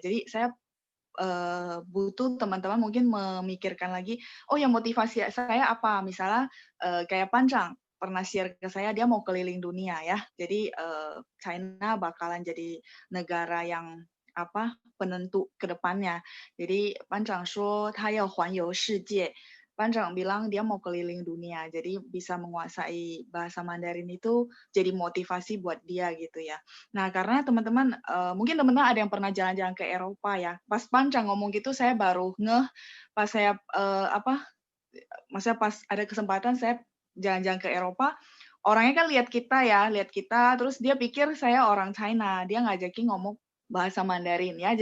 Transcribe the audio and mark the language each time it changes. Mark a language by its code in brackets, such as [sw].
[id] Jadi saya butuh teman-teman mungkin memikirkan lagi, oh ya motivasi saya apa? Misalnya kayak Pancang pernah share ke saya dia mau keliling dunia ya. Jadi China bakalan jadi negara yang penentu ke depannya. Jadi Pancang [zh] 说他要环游世界. [id] Pancang bilang dia mau keliling dunia. Jadi bisa menguasai bahasa Mandarin itu jadi motivasi buat dia gitu ya. Nah, karena teman-teman mungkin teman-teman ada yang pernah jalan-jalan ke Eropa ya. Pas Pancang ngomong gitu saya baru ngeh pas saya maksudnya pas ada kesempatan saya jalan-jalan ke Eropa, orangnya kan lihat kita, terus dia pikir saya orang China, dia ngajakin ngomong bahasa Mandarin ya.